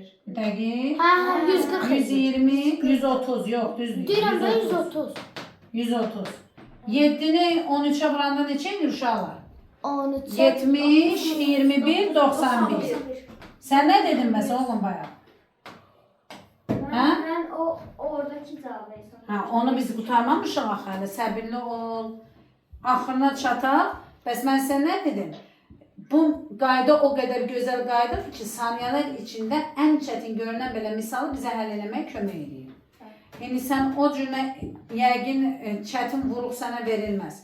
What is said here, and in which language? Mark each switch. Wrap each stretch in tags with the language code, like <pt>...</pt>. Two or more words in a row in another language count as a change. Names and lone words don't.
<az>Dəqiq. Hə, 140 eləyir. 120, 130, yox düzdür. Deyirəm ben 130. 130. 7'ni 13'e vuranda neçə edir uşaqlar? 13. 70, 21, 91. Sən nə dedin məsələn oğlum bayaq?</az> <tr>Ben o oradaki cevabı hesaplıyorum. Ha,</tr> <az>onu biz qurtarmamışıq axı hələ. Səbirli ol. Axırına çataq. Bəs mən sənə nə dedim? Bu qayda o qədər gözəl qaydadır ki, saniyələr içində ən çətin görünən belə misalı bizə həll eləməyə kömək edir. Yəni sən o cürlə yəqin çətin vuruq sənə verilməz.</az>